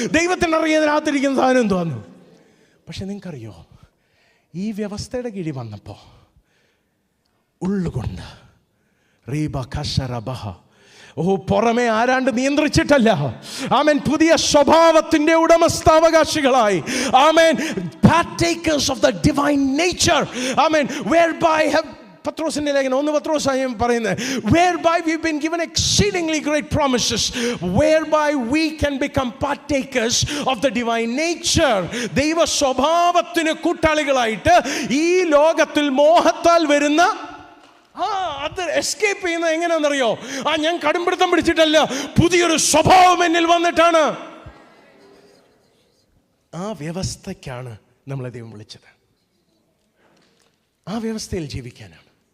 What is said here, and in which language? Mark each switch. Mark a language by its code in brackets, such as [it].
[ml] ദൈവത്തിനറിയാം ഇതിനകത്തിരിക്കുന്ന സാധനം എന്തോന്നു. പക്ഷെ നിങ്ങൾക്കറിയോ, ഈ വ്യവസ്ഥയുടെ കീഴിൽ വന്നപ്പോൾ ഉള്ളുകൊണ്ട് റീബ ഖശറബഹ പുറമെ ആരാണ്ട് നിയന്ത്രിച്ചിട്ടല്ല. ആമേൻ. പുതിയ സ്വഭാവത്തിന്റെ ഉടമസ്ഥാവകാശികളായി. ആമേൻ. [en] Partakers of the divine nature. ആമേൻ. Whereby have [ml] പത്രോസിന്റെ ലേഖനം 1 പത്രോസായി പറയുന്നത്, [en] whereby we've been given exceedingly great promises, whereby we can become partakers of the divine nature. [ml] ദൈവ സ്വഭാവത്തിന് കൂട്ടാളികളായിട്ട് ഈ ലോകത്തിൽ മോഹത്താൽ വരുന്ന അത് എസ്കേപ്പ് ചെയ്യുന്നത് എങ്ങനെയാണെന്നറിയോ? ഞാൻ കടുംപിടുത്തം പിടിച്ചിട്ടല്ല, പുതിയൊരു സ്വഭാവം എന്നിൽ വന്നിട്ടാണ്. ആ വ്യവസ്ഥയ്ക്കാണ് നമ്മളെ ദൈവം വിളിച്ചത്. ആ വ്യവസ്ഥയിൽ ജീവിക്കാനാണ്.